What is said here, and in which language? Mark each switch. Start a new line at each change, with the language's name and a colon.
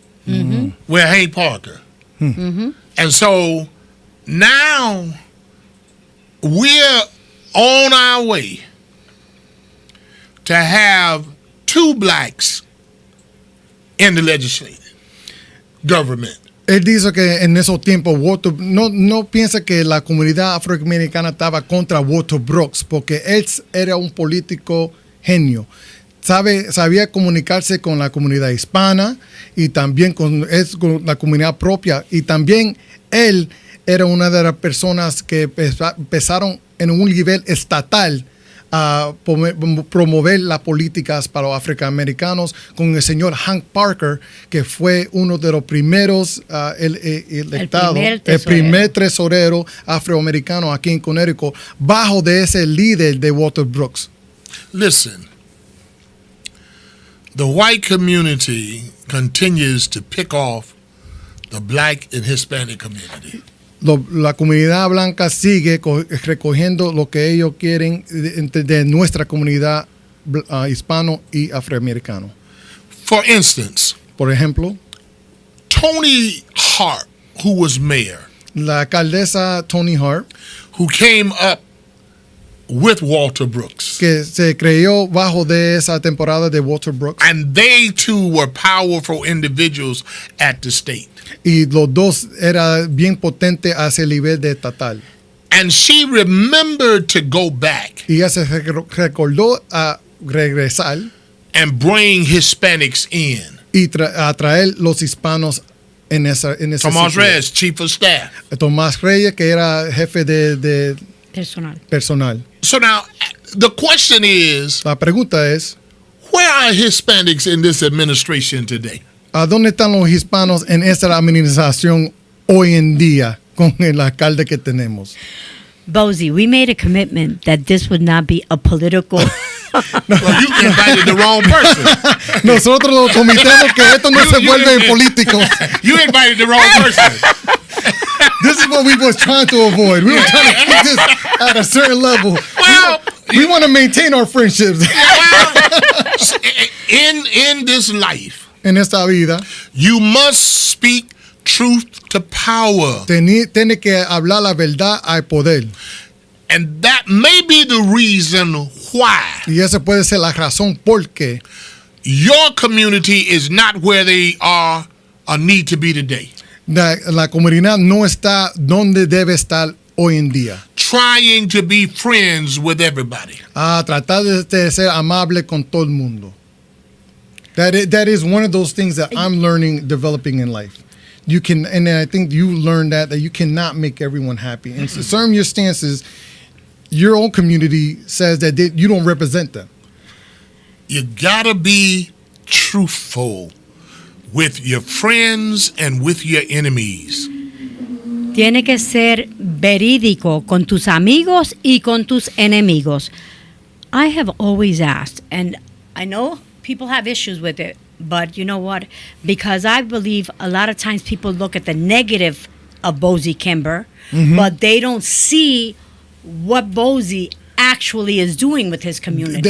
English: With Hank Parker. And so now we're on our way to have two blacks in the legislative government.
Spanish: Él dice que en esos tiempos Walter no piensa que la comunidad afroamericana estaba contra Walter Brooks porque él era un político genio. sabía comunicarse con la comunidad hispana y también con la comunidad propia. Y también él era una de las personas que empezaron en un nivel estatal a promover las políticas para los afroamericanos con el señor Hank Parker, que fue uno de los primeros el primer tesorero afroamericano aquí en Connecticut, bajo de ese líder de Walter Brooks.
English: Listen, the white community continues to pick off the black and Hispanic community.
Spanish: La comunidad blanca sigue recogiendo lo que ellos quieren de nuestra comunidad hispano y afroamericano.
English: For instance,
Spanish: por ejemplo,
English: Tony Hart, who was mayor,
Spanish: la alcaldesa Tony Hart,
English: who came up with Walter Brooks,
Spanish: que se creó bajo de esa temporada de Walter Brooks,
English: and they too were powerful individuals at the state.
Spanish: Y los dos era bien potente hacia el nivel de estatal.
English: And she remembered to go back.
Spanish: Y ella se recordó a regresar
English: and bring Hispanics in.
Spanish: Y a traer los hispanos en esa
English: Tomás Reyes, chief of staff.
Spanish: Tomás Reyes, que era jefe de personal.
English: So now the question is,
Spanish: la pregunta es,
English: where are Hispanics in this administration today?
Spanish: ¿A dónde están los hispanos en esta administración hoy en día con el alcalde que tenemos?
English: Bozy, we made a commitment that this would not be a political. Well, you invited the wrong person.
Spanish: Nosotros lo comitemos que esto no se vuelve político.
English: You invited the wrong person. This is what we was trying to avoid. We were trying to keep this at a certain level. Well, we want to maintain our friendships. Well, in this life,
Spanish: en esta vida,
English: you must speak truth to power.
Spanish: Tiene que hablar la verdad al poder.
English: And that may be the reason why.
Spanish: Y esa puede ser la razón por qué
English: your community is not where they are or need to be today.
Spanish: La comunidad no está donde debe estar hoy en día.
English: Trying to be friends with everybody.
Spanish: Tratar de ser amable con todo el mundo.
English: That is one of those things that I'm learning, developing in life. You can, and I think you learn that you cannot make everyone happy. And so certain your stances, your own community says that you don't represent them. You gotta be truthful with your friends and with your enemies.
Spanish: Tiene que ser verídico con tus amigos y con tus enemigos.
English: I have always asked, and I know people have issues with it, but you know what? Because I believe a lot of times people look at the negative of Bozy Kimber, but they don't see what Bozy actually is doing with his community.